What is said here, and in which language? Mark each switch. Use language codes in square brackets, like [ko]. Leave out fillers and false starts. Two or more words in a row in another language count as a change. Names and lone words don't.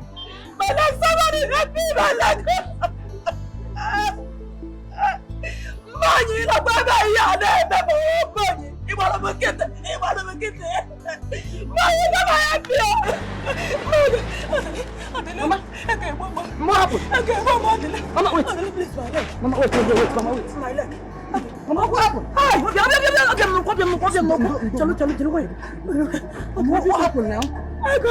[en] Somebody help me, my leg! Money, la baba, ya ne, baba, money. You want to get it? Money, never help me. Mama, okay, Mama. Okay, Mama, wait. Mama, wait. Mama, wait. My leg. Mama, what happened? Hi. What happened now? Ego.